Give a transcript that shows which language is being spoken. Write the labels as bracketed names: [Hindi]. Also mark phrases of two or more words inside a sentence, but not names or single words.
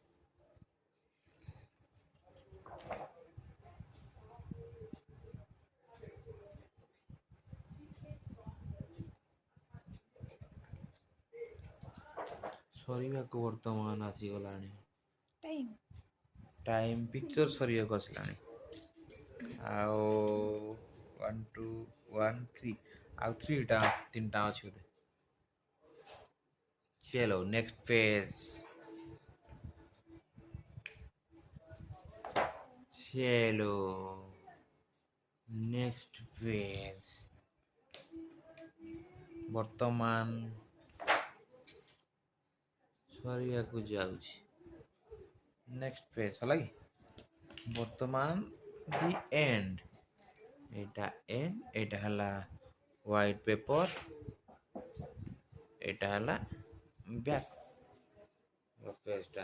[Odia] ସରିବାକୁ ବର୍ତ୍ତମାନ ଆସିଗଲାଣି ଟାଇମ୍, ପିକ୍ଚର ସରିବାକୁ ଆସିଲାଣି। ଆଉ 1 2 1 3 ଆଉ 3ଟା 3ଟା ଅଛି ବୋଧେ। [English] चलो next page, चलो next page. [Odia] ବର୍ତ୍ତମାନ ସରିବାକୁ ଯାଉଛି। [English] next page [Odia] ହେଲା କି ବର୍ତ୍ତମାନ [English] the end. [Odia] ଏଇଟା ଏଣ୍ଡ, ଏଇଟା ହେଲା [English] white paper, [Odia] ଏଇଟା ହେଲା [English] back pageta.